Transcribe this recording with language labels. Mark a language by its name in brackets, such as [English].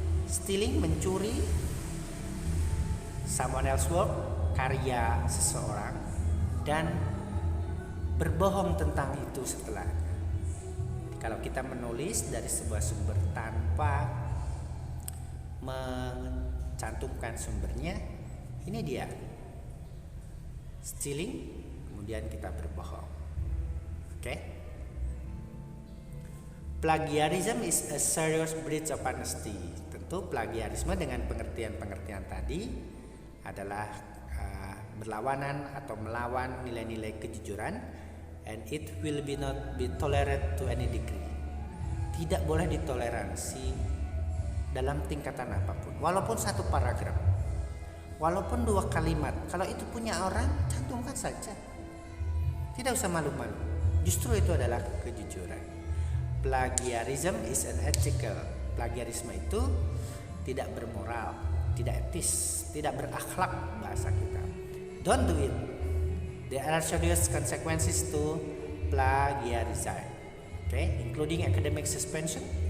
[Indonesian] Stealing, mencuri [English] someone else's work, [Indonesian] karya seseorang, dan berbohong tentang itu setelahnya. Kalau kita menulis dari sebuah sumber tanpa mencantumkan sumbernya, ini dia stealing, kemudian kita berbohong. Oke? [English] Plagiarism is a serious breach of honesty. [Indonesian] Tentu plagiarisme dengan pengertian-pengertian tadi adalah berlawanan atau melawan nilai-nilai kejujuran, [English] and it will be not be tolerated to any degree. [Indonesian] Tidak boleh ditoleransi dalam tingkatan apapun, walaupun satu paragraf, walaupun 2 kalimat. Kalau itu punya orang, cantumkan saja. Tidak usah malu-malu. Justru itu adalah kejujuran. [English] Plagiarism is an ethical. [Indonesian] Plagiarisme itu tidak bermoral, tidak etis, tidak berakhlak bahasa kita. [English] Don't do it. There are serious consequences to plagiarism. Okay, including academic suspension.